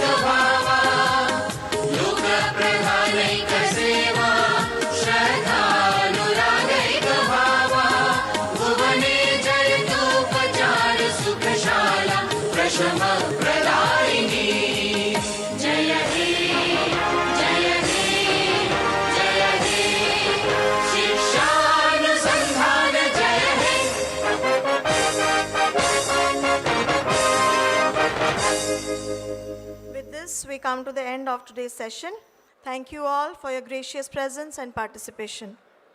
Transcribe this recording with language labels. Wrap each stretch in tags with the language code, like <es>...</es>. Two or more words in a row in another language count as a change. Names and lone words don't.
<sa>भावा दुःख प्रधानैक सेवा श्रद्धानुरागैक भावा भुवने जयतोपचार सुखशाला प्रशम प्रदायिनी जय हे जय हे जय हे शिक्षानुसंधान जय हे</sa> <en>With this, we come to the end of today's session. Thank you all for your gracious presence and participation.</en>